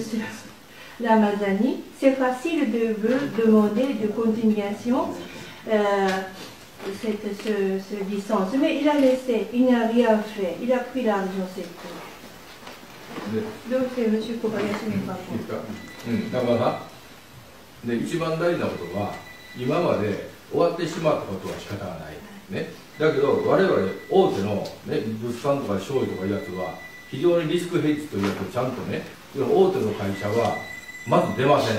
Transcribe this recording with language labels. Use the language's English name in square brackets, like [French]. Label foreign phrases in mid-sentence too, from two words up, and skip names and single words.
[French] Ramazani. C'est facile de vous demander de continuation cette licence. Mais il a laissé, il n'a rien fait. Il a pris l'argent, c'est tout. Donc c'est M. Kobayashi n'est pas bon. [Japanese] だから一番大事なことは今まで終わってしまったことは仕方がない、ね、だけど我々大手の、ね、物産とか商事とかいうやつは非常にリスクヘッジというやつをちゃんとね、大手の会社はまず出ません。